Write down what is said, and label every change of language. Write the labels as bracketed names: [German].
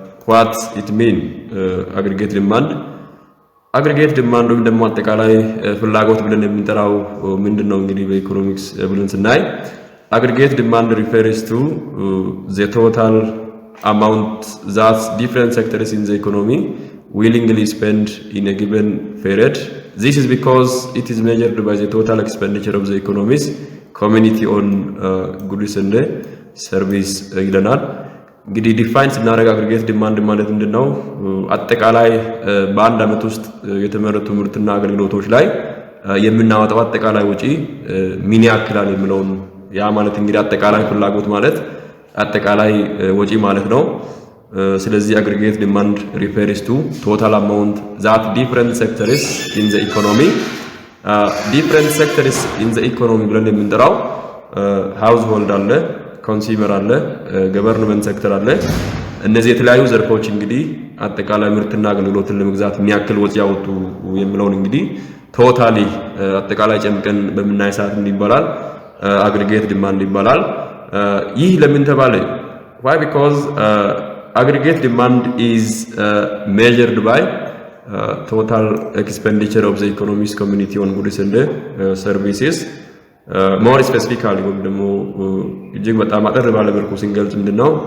[English] What it mean aggregate demand? [Amharic] Aggregate demand ወይም ደግሞ አጠቃላይ ፍላጎት ብለን የምንጠራው ምንድነው? እንግዲህ በኢኮኖሚክስ ብለን ስናይ [English] aggregate demand refers to the total amount that different sectors in the economy willingly spend in a given period. This is because it is measured by the total expenditure of the economies community on goods and service [Amharic] ይለናል። እንግዲህ ዲፋይን ስናደርግ አግሪጌት ዲማንድ ማለት ምንድነው? አጠቃላይ በአንድ አመት ውስጥ የተመረቱ ምርትና አገልግሎቶች ላይ የምናወጣው አጠቃላይ ወጪ ምን ያክላል የሚለውን። ያ ማለት እንግዲህ አጠቃላይ ፍላጎት ማለት አጠቃላይ ወጪ ማለት ነው። ስለዚህ [English] aggregate demand refers to total amount that different sectors in the economy different sectors in the economy [Amharic] ብለን የምንጠራው household አለ፣ consumer አለ፣ government sector አለ። እነዚህ የተለያዩ ዘርፎች እንግዲህ አጠቃላይ ምርትና አገልግሎትን ለመግዛት የሚያክል ወጪ ያወጡ የሚለውን እንግዲህ ቶታሊ አጠቃላይ ጨምቀን በመናይ ሰዓት ይባላል aggregate demand ይባላል። ይህ ለምን ተባለ? [English] Why? Because aggregate demand is measured by total expenditure of the economy's community on goods and services. More specifically [Amharic] ወይም ደግሞ እጅግ በጣም አጠር ባለ መልኩ ስንገልጽ ምንድነው?